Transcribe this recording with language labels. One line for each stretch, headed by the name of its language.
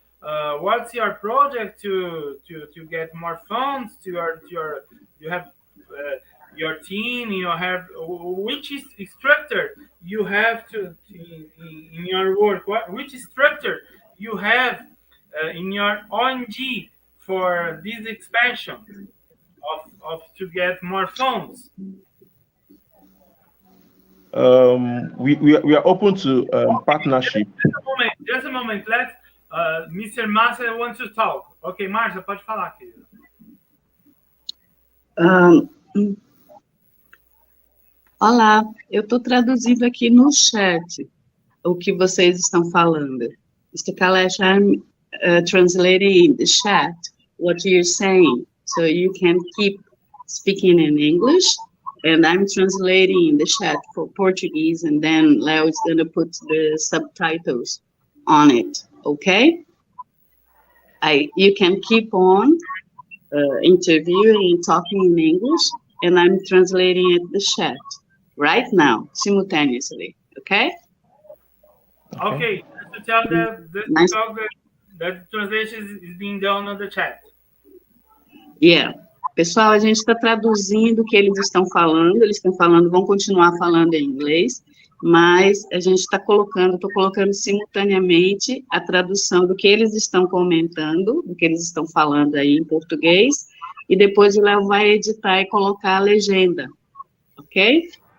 English: What's your project to get more funds to your you have your team, you have which is structure you have in your work, which structure you have in your ONG for this expansion of to get more funds. We are open to partnership. Just a moment. Let Mr. Massa wants to talk.
Portuguese: Ok, Márcia, pode falar, querida. Ahn, Olá, eu estou traduzindo aqui no chat o que vocês estão falando.
English: Mr. Kalesh, I'm translating in the chat what you're saying, so you can keep speaking in English, and I'm translating in the chat for Portuguese, and then Leo is going to put the subtitles on it, okay? You can keep on interviewing and talking in English, and I'm translating it the chat right now, simultaneously, okay? Ok, to tell that Nice. that the translation is being done on the chat. Yeah.
Portuguese: Pessoal, a gente está traduzindo o que eles estão falando, vão continuar falando em inglês, mas a gente está colocando, estou colocando simultaneamente a tradução do que eles estão comentando, do que eles estão falando aí em português, e depois o Léo vai editar e colocar a legenda, ok?